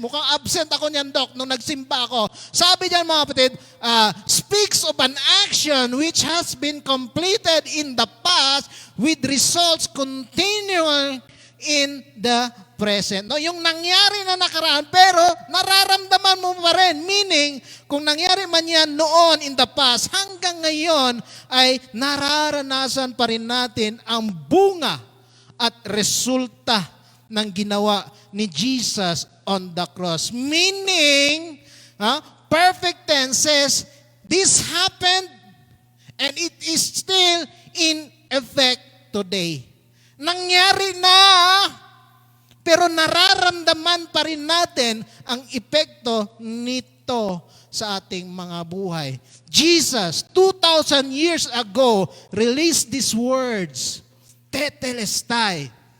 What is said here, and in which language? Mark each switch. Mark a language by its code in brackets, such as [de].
[tl] Mukhang absent ako niyan, Doc, nung nagsimba ako. Sabi diyan, mga kapatid, [en] speaks of an action which has been completed in the past with results continuing in the present. [tl] No, yung nangyari na nakaraan, pero nararamdaman mo pa rin. Meaning, kung nangyari man yan noon [en] in the past, [tl] hanggang ngayon ay nararanasan pa rin natin ang bunga at resulta ng ginawa ni Jesus [en] on the cross. Meaning, perfect tense says, this happened and it is still in effect today. [tl] Nangyari na, pero nararamdaman pa rin natin ang epekto nito sa ating mga buhay. [en] Jesus, 2,000 years ago, released these words, tetelestai.